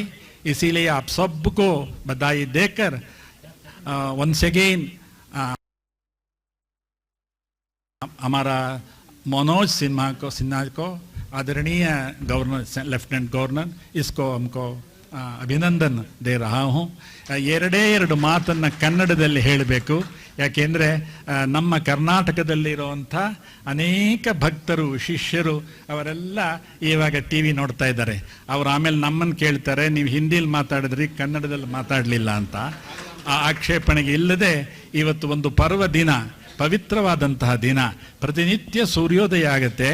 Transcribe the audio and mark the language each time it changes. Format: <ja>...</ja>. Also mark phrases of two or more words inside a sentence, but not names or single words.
<hi>इसीलिए आप सबको बधाई देकर</hi> <en>once again</en> <hi>हमारा मनोज सिन्हा को आदरणीय</hi> <en>governor lieutenant governor</en> <hi>इसको हमको अभिनंदन दे रहा हूँ।</hi> <kn>2 ಮಾತನ್ನ ಕನ್ನಡದಲ್ಲಿ ಹೇಳಬೇಕು ಯಾಕೆಂದರೆ ನಮ್ಮ ಕರ್ನಾಟಕದಲ್ಲಿರುವಂಥ ಅನೇಕ ಭಕ್ತರು ಶಿಷ್ಯರು ಅವರೆಲ್ಲ ಇವಾಗ ಟಿ ವಿ ನೋಡ್ತಾ ಇದ್ದಾರೆ. ಅವರು ಆಮೇಲೆ ನಮ್ಮನ್ನು ಕೇಳ್ತಾರೆ, ನೀವು ಹಿಂದಿಲಿ ಮಾತಾಡಿದ್ರಿ ಕನ್ನಡದಲ್ಲಿ ಮಾತಾಡಲಿಲ್ಲ ಅಂತ. ಆ ಆಕ್ಷೇಪಣೆಗೆ ಇಲ್ಲದೆ ಇವತ್ತು ಒಂದು ಪರ್ವ ದಿನ, ಪವಿತ್ರವಾದಂತಹ ದಿನ, ಪ್ರತಿನಿತ್ಯ ಸೂರ್ಯೋದಯ ಆಗುತ್ತೆ.</kn>